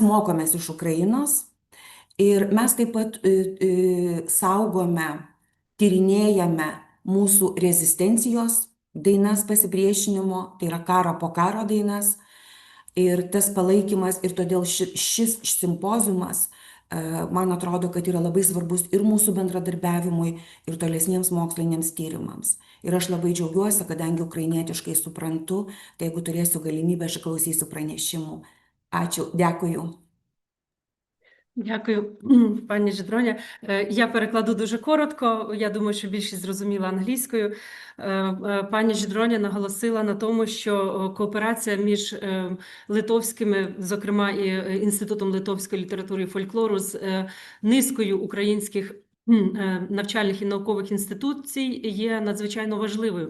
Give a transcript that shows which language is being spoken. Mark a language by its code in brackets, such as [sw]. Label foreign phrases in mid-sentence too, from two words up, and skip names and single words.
[lt] mokomės iš Ukrainos ir mes taip pat saugome, tyrinėjame mūsų rezistencijos dainas pasipriešinimo, tai yra karo po karo dainas, ir tas palaikymas, ir todėl šis simpoziumas, man atrodo, kad yra labai svarbus ir mūsų bendradarbiavimui, ir tolesniems moksliniams tyrimams. Ir aš labai džiaugiuosi, kadangi ukrainietiškai suprantu, tai jeigu turėsiu galimybę, aš klausysiu pranešimų. Ačiū, [uk] дякую. Дякую, пані Жидроня. Я перекладу дуже коротко, я думаю, що більшість зрозуміла англійською. Пані Жидроня наголосила на тому, що кооперація між литовськими, зокрема і Інститутом литовської літератури і фольклору, з низкою українських навчальних і наукових інституцій є надзвичайно важливою.